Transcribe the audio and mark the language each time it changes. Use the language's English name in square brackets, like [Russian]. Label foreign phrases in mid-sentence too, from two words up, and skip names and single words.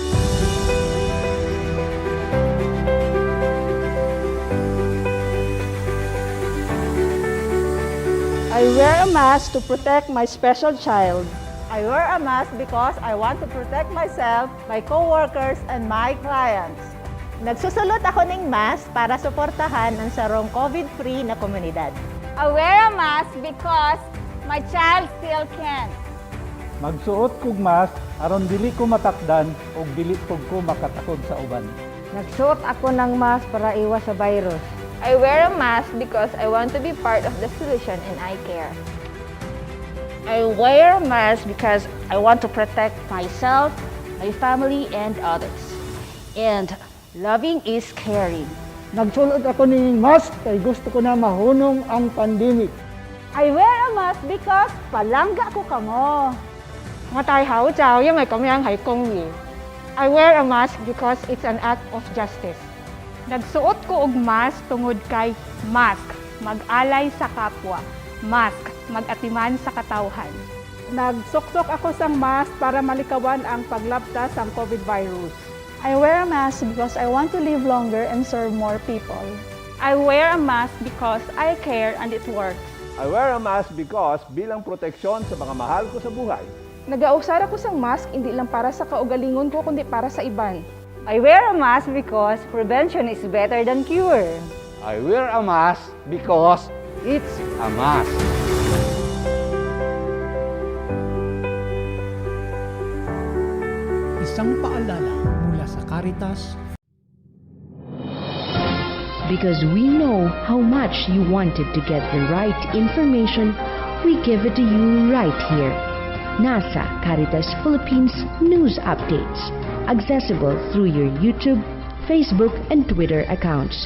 [English] I wear a mask to protect my special child. I wear a mask because I want to protect myself, my co-workers, and my clients. [Filipino] Nagsusulot ako ng mask para suportahan ang sarong COVID-free na komunidad. [English] I wear a mask because my child still can't. [Cebuano] magsuot kog mask aron dili ko matakdan ug dili pug ko makatakod sa uban. [Filipino] Nagsuot ako ng mask para iwas sa virus. [English] I wear a mask because I want to be part of the solution and I care. I wear a mask because I want to protect myself, my family, and others. And loving is caring. [Cebuano] Nagsulot ako ng mask kay gusto ko na mahunong ang pandemic. [English] I wear a mask because [Cebuano] palangga ko kamo. Nga tayo hao chow, yung may kamyang hay kongyi. [English] I wear a mask because it's an act of justice. [Cebuano] Nagsuot ko og mask tungod kay mask, mag-alay sa kapwa. Mask, mag-atiman sa katawhan. [Hiligaynon] Nagsuksok ako sang mask para malikawan ang paglabtas sang COVID virus. [English] I wear a mask because I want to live longer and serve more people. I wear a mask because I care and it works. I wear a mask because [Filipino] bilang proteksyon sa mga mahal ko sa buhay. [Hiligaynon] Nagausar ako sang mask hindi lang para sa kaugalingon ko kundi para sa iban. [English] I wear a mask because prevention is better than cure. I wear a mask because it's a mask. [Filipino] Isang paalala mula sa Caritas. [English] Because we know how much you wanted to get the right information, we give it to you right here. NASA Caritas Philippines News Updates. Accessible through your YouTube, Facebook, and Twitter accounts.